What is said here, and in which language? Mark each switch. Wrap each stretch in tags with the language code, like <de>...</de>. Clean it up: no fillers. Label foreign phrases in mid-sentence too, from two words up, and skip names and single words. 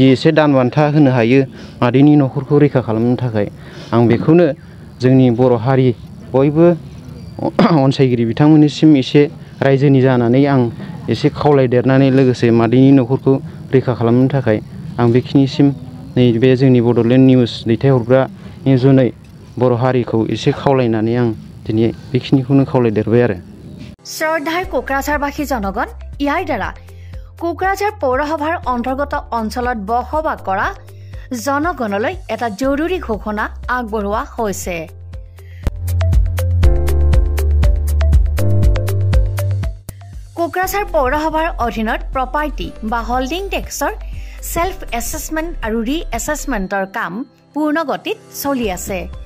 <brx>एसे दान बान्था होनो हायो मादैनि न'खरखौ रैखा खालामनो थाखाय, आं बेखौनो जोंनि बर' हारि बयबो अनसायगिरि बिथांमोननिसिम एसे रायजोनि जानानै आं एसे खावलायदेरनानै लोगोसे मादैनि न'खरखौ रैखा खालामनो थाखाय आं बेखिनिसिम नैबे जोंनि बड'लेण्ड निउस दैथायहरग्रानि जुनै बर' हारिखौ एसे खावलायनानै आं दिनै बेखिनिखौनो खावलायदेरबाय आरो।</brx> <as>শ্ৰদ্ধাৰ কোকৰাঝাৰবাসী জনগণ, ইয়াৰ দ্বাৰা কোকৰাঝাৰ পৌৰসভাৰ অন্তৰ্গত অঞ্চলত বসবাস কৰা জনগণলৈ এটা জৰুৰী ঘোষণা আগবঢ়োৱা হৈছে। কোকৰাঝাৰ পৌৰসভাৰ অধীনত প্ৰপাৰ্টি বা</as> <en>holding tax self assessment</en> <as>আৰু ৰি এছেছমেণ্টৰ কাম পূৰ্ণ গতিত চলি আছে।</as>